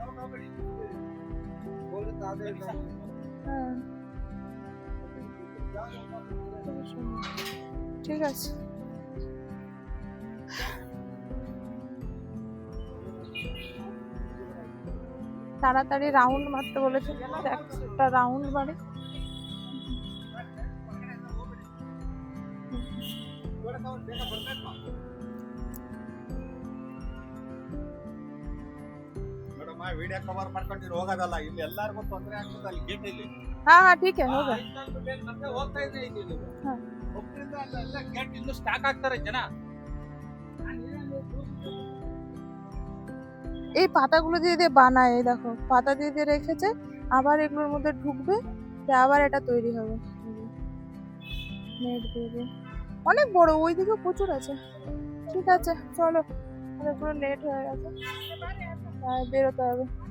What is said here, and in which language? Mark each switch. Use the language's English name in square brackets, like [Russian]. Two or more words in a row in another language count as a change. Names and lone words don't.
[Bangla] হ্যাঁ, ঠিক আছে। তাড়াতাড়ি রাউন্ড মারতে বলেছে, একটা রাউন্ড মারে। [English] video cover [Kannada] ಮಾಡ್ಕೊಂಡಿರೋ ಹೋಗೋದಲ್ಲ, ಇಲ್ಲಿ ಎಲ್ಲರಿಗೂ ತೊಂದರೆ ಆಗ್ತದೆ ಅಲ್ಲಿ ಗೇಟ್ ಇಲ್ಲಿ. [Hindi] ಹಾ ಹಾ ठीक है होगा। [Kannada] ಮತ್ತೆ ಹೋಗ್ತಾ ಇದೆ ಇಲ್ಲಿ [Hindi] हाँ। [Kannada] ಒಬ್ಬರಿಂದ ಅಲ್ಲ ಗೇಟ್ ಇನ್ನು ಸ್ಟಾಕ್ ಆಗ್ತಾರೆ ಜನ। [Bangla] এই পাতাগুলো দিয়ে দিয়ে বানায়, এই দেখো পাতা দিয়ে দিয়ে রেখেছে, আবার এগুলোর মধ্যে ঢুকবে, আবার এটা তৈরি হবে নেট দিয়ে দিয়ে। অনেক বড়, ওইদিকে প্রচুর আছে। ঠিক আছে চলো, আমাদের পুরো লেট হয়ে গেছে, বেরোতে হবে।